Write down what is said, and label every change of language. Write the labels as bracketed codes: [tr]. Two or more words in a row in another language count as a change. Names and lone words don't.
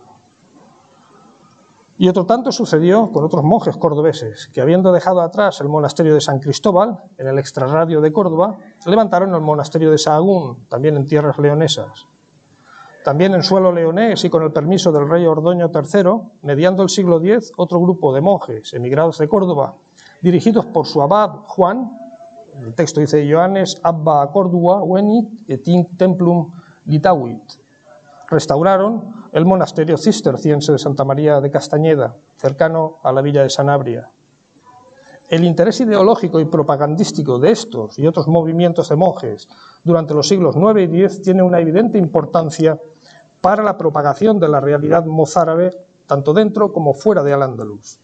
[es] Y otro tanto sucedió con otros monjes cordobeses que, habiendo dejado atrás el monasterio de San Cristóbal, en el extrarradio de Córdoba, levantaron el monasterio de Sahagún, también en tierras leonesas. También en suelo leonés y con el permiso del rey Ordoño III, mediando el siglo X, otro grupo de monjes emigrados de Córdoba, dirigidos por su abad Juan, el texto dice [la] Johannes Abba Cordua Venit et in templum litavit, [es] restauraron el monasterio cisterciense de Santa María de Castañeda, cercano a la villa de Sanabria. El interés ideológico y propagandístico de estos y otros movimientos de monjes durante los siglos IX y X tiene una evidente importancia para la propagación de la realidad mozárabe tanto dentro como fuera de Al-Ándalus.